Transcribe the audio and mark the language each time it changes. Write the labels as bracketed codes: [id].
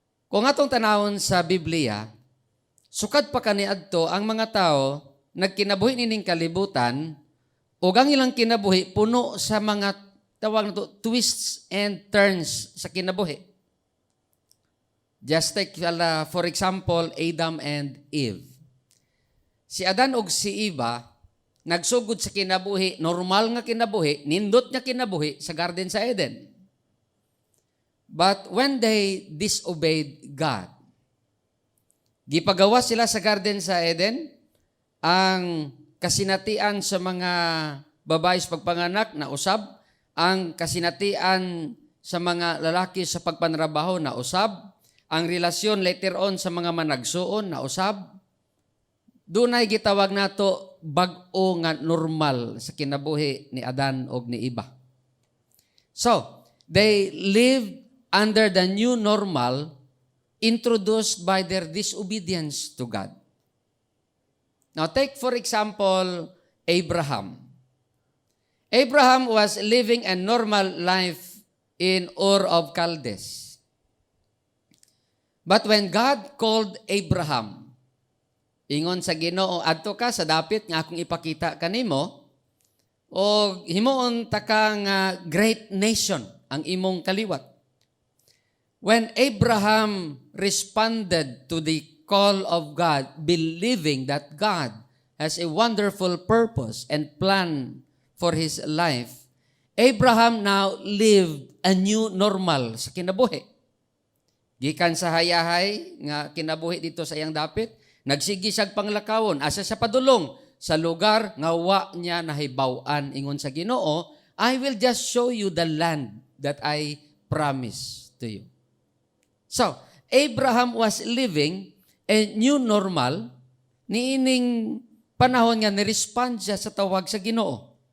[ceb] Kung atong tanawon sa Biblia, sukad pa kaniadto ang mga tao nagkinabuhi nining kalibutan ug ang ilang kinabuhi puno sa mga tawag na to, [en] twists and turns [ceb] sa kinabuhi. [en] Just take, for example, Adam and Eve. [ceb] Si Adan ug si Eva, nagsugod sa kinabuhi, normal nga kinabuhi, nindot nga kinabuhi sa Garden sa Eden. [en] But when they disobeyed God, [ceb] gipagawa sila sa Garden sa Eden, ang kasinatian sa mga babae sa pagpanganak na usab, ang kasinatian sa mga lalaki sa pagpanrabaho na usab, ang relasyon later on sa mga managsuon na usab, dunay gitawag nato bag-o nga normal sa kinabuhi ni Adan og ni Eva. [en] So, they lived under the new normal introduced by their disobedience to God. Now, take for example, Abraham. Abraham was living a normal life in Ur of Chaldees. But when God called Abraham, [ceb] ingon sa Ginoo, adto ka sa dapit nga akong ipakita kanimo, o himuon ta ka nga [en] great nation [ceb] ang imong kaliwat. [en] When Abraham responded to the call of God, believing that God has a wonderful purpose and plan for his life, Abraham now lived a new normal [ceb] sa kinabuhi. Gikan sa hayahay nga kinabuhi dito sa iyang dapit, nagsigi siyag panglakawon, asa siya padulong sa lugar nga wa niya nahibaw-an. Ingon sa Ginoo, [en] I will just show you the land that I promise to you. So, Abraham was living a new normal [ceb] niining panahon nga ni-respond siya sa tawag sa Ginoo.